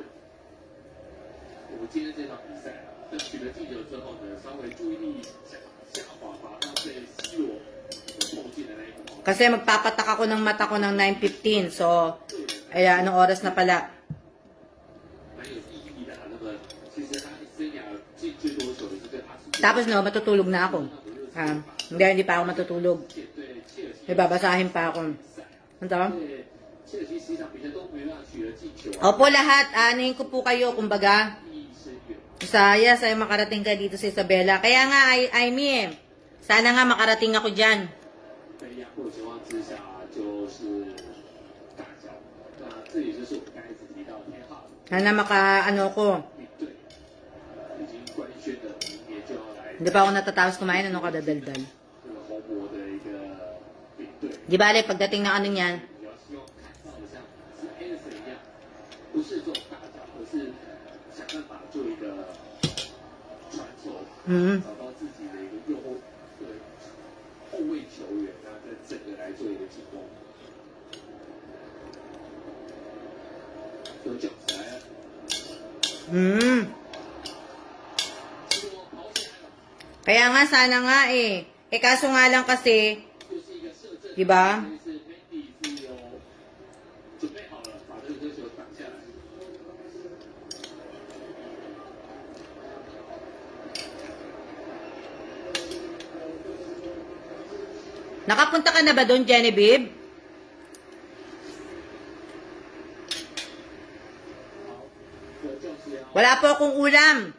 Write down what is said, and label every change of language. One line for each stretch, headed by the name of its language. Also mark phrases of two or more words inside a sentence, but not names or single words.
Filipino: Kasi magpapatak ako ng mata ko ng 9:15. So, ay anong oras na pala? Tapos no, matutulog na ako. Hindi pa ako matutulog.
Chinese: 对切尔西
Filipino: May babasahin pa ako. Ano to?
Chinese: 对切尔西10场比赛都没办法取得进球，
Filipino: Opo lahat, anuhin ko po kayo, kumbaga.
Chinese: 意义深远。
Filipino: Saya makarating ka dito sa Isabela. Kaya nga, Aimee, sana nga makarating ako dyan.
Chinese: 被压迫的情况之下，就是大小。那这也就是我们刚才一直提到的偏好
Filipino: Sana ano ko.
Chinese: 领队，已经官宣的明年就要来
Filipino: Hindi pa ako natatapos kumain, ano kadadaldal.
Chinese: 这个红魔的一个领队。
Filipino: Di bale, pagdating ng ano niyan,
Chinese: 比较希望看到的像是 Anderson 一样，不是这种大脚，而是想办法做一个传球， 找到自己的一个右后后卫球员，那在整个来做一个进攻。有脚来了，结果跑起来了，
Filipino: Kaya nga, sana nga eh. Kaso nga lang kasi,
Chinese: 就是一个射正，
Filipino: diba?
Chinese: 是 Mendy 是有准备好了，把这个球挡下来。
Filipino: Nakapunta ka na ba doon, Genevieve? Wala po akong ulam.